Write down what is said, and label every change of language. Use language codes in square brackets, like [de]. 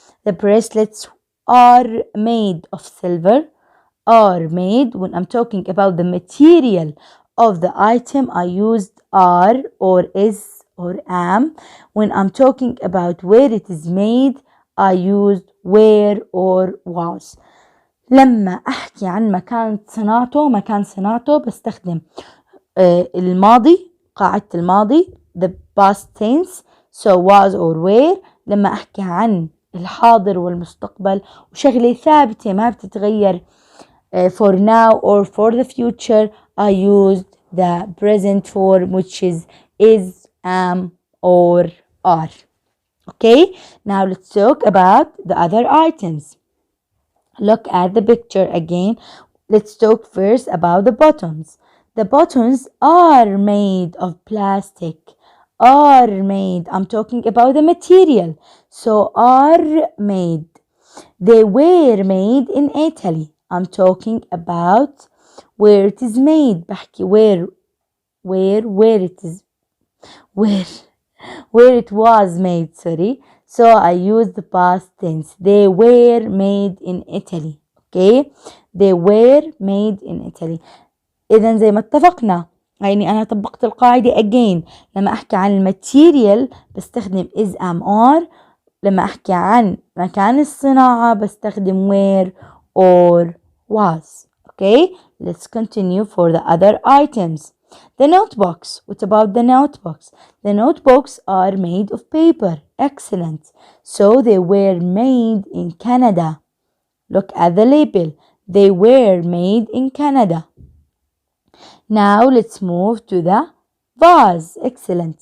[en] The bracelets are made of silver. Are made. When I'm talking about the material of the item, I used are or is or am. When I'm talking about where it is made, I used where or was. [ar] لما أحكي عن مكان صناعته بستخدم الماضي، قاعدة الماضي [en] the past tense so was or were. [ar] لما أحكي عن الحاضر والمستقبل وشغلة ثابتة ما بتتغير [en] for now or for the future, I used the present form which is, am or are. Okay, now let's talk about the other items. Look at the picture again. Let's talk first about the buttons. The buttons are made of plastic. Are made. I'm talking about the material. So are made. They were made in Italy. I'm talking about where it is made. [ar] بحكي [en] where it is where it was made, sorry. So I use the past tense. They were made in Italy. Okay, they were made in Italy. [ar] إذن زي ما اتفقنا يعني أنا طبقت القاعدة [en] again. [ar] لما أحكي عن الماتيريال بستخدم [en] is, am, are. [ar] لما أحكي عن مكان الصناعة بستخدم [en] where or was. Okay, let's continue for the other items. The notebooks. What about the notebooks? The notebooks are made of paper. Excellent. So they were made in Canada. Look at the label. They were made in Canada. Now let's move to the vase. Excellent.